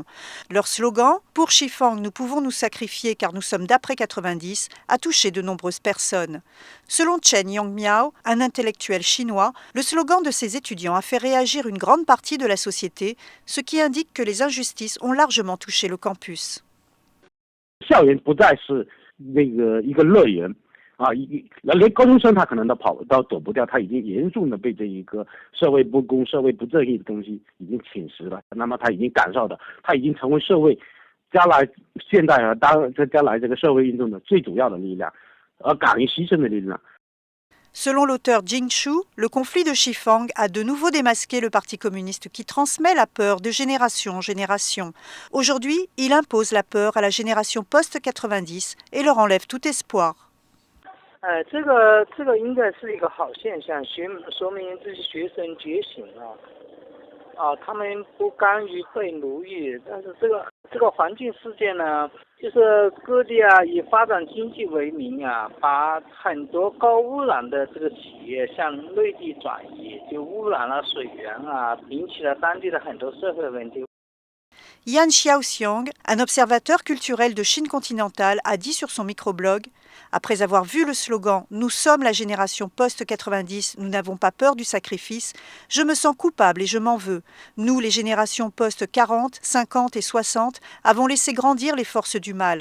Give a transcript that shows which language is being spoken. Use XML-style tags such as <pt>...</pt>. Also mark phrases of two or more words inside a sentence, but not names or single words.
<fr>Leur slogan « Pour Shifang, nous pouvons nous sacrifier car nous sommes d'après 90 » a touché de nombreuses personnes. Selon Chen Yongmiao, un intellectuel chinois, le slogan de ces étudiants a fait réagir une grande partie de la société, ce qui indique que les injustices ont largement touché le campus.</fr> <zh>连高中生他可能都躲不掉，他已经严重的被这一个社会不公、社会不正义的东西已经侵蚀了。那么他已经感受到，他已经成为社会将来现在将来这个社会运动的最主要的力量，而敢于牺牲的力量。</zh> <fr>Selon l'auteur Jing Shu, le conflit de Shifang a de nouveau démasqué le Parti communiste qui transmet la peur de génération en génération. Aujourd'hui, il impose la peur à la génération post-90 et leur enlève tout espoir.</fr> <zh>这个应该是一个好现象，说明这些学生觉醒了，他们不甘于被奴役，但是这个环境事件呢，就是各地以发展经济为名把很多高污染的这个企业向内地转移，就污染了水源引起了当地的很多社会问题。</zh> <fr>Yan Xiaoxiang, un observateur culturel de Chine continentale, a dit sur son microblog « Après avoir vu le slogan « Nous sommes la génération post-90, nous n'avons pas peur du sacrifice », je me sens coupable et je m'en veux. Nous, les générations post-40, 50 et 60, avons laissé grandir les forces du mal.</fr>